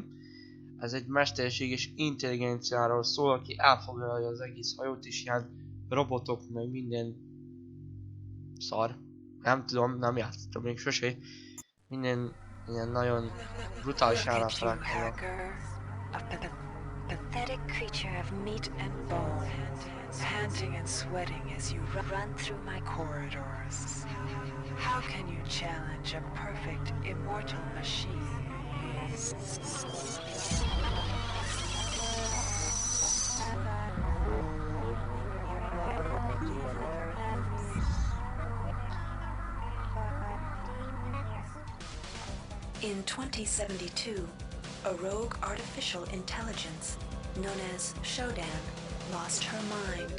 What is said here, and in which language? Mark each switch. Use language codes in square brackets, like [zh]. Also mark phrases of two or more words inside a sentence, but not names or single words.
[hu] Ez egy mesterséges intelligenciáról szól, aki elfoglalja az egész hajót, és ilyen robotok, meg minden szar. Nem tudom, nem játszottam még sosé. Minden ilyen nagyon brutális ellenfelek vannak. [en] Pathetic creature of meat and bone, panting and sweating as you run through my corridors. How can you challenge a perfect, immortal machine? In 2072, a rogue artificial intelligence, known as Shodan, lost her mind.